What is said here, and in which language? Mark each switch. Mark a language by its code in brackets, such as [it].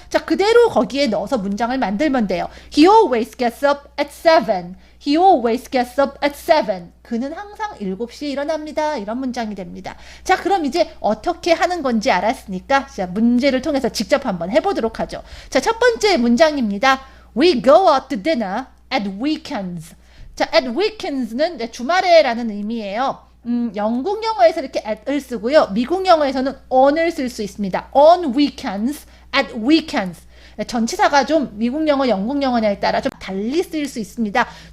[ko] 자, 그대로 거기에 넣어서 문장을 만들면 돼요. [en] He always gets up at 7. He always gets up at 7. [ko] 그는 항상 7시에 일어납니다. 이런 문장이 됩니다. 자, 그럼 이제 어떻게 하는 건지 알았으니까 자, 문제를 통해서 직접 한번 해보도록 하죠. 자, 첫 번째 문장입니다. [en] We go out to dinner at weekends. [ko] 자, [en] at weekends [ko] 는 주말에 라는 의미예요. 영국 영어에서 이렇게 at을 쓰고요. 미국 영어에서는 on을 쓸 수 있습니다. [en] On weekends, at weekends. [ko] 전치사가 좀 미국 영어, 영국 영어냐에 따라 좀 달리 쓰일 수 있습니다.